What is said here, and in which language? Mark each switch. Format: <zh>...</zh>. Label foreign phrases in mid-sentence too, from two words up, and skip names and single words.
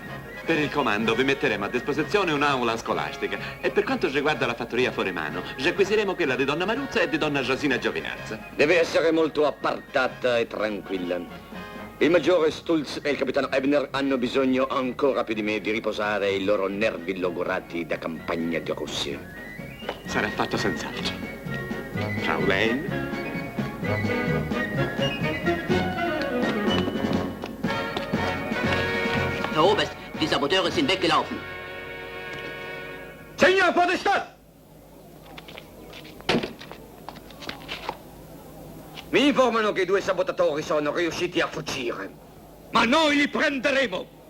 <it>Per il comando vi metteremo a disposizione un'aula scolastica e per quanto riguarda la fattoria Foremano, requisiremo quella di donna Maruzza e di donna Josina Giovinazza. Deve essere molto appartata e tranquilla. Il maggiore Stulz e il capitano Ebner hanno bisogno ancora più di me di riposare i loro nervi logorati da campagna di Russia. Sarà fatto senz'altro.</it> <de>Frau Lane. Herr Oberst, die Saboteure sind weggelaufen.</de> <it>Signor Podestà! Mi informano che i 2 sabotatori sono riusciti a fuggire. Ma noi li prenderemo!</it>